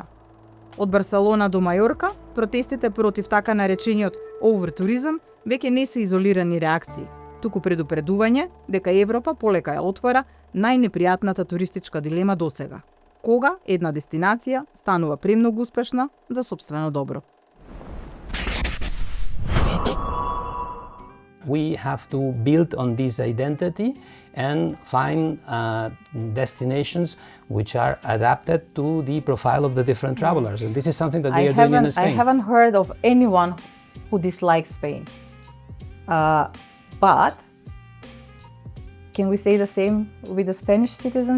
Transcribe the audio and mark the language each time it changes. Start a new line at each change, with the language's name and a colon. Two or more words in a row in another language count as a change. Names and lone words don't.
Macedonian: Од Барселона до Мајорка, протестите против така наречениот овертуризам веќе не се изолирани реакции, туку предупредување дека Европа полека ја отвора најнепријатната туристичка дилема досега. Кога една дестинација станува премногу успешна за сопствено добро.
English: we have to build on this identity and find destinations which are adapted to the profile of the different travelers. And this is something that we are doing in Spain. I haven't heard of anyone who dislikes Spain. But can we say the same with the Spanish citizens?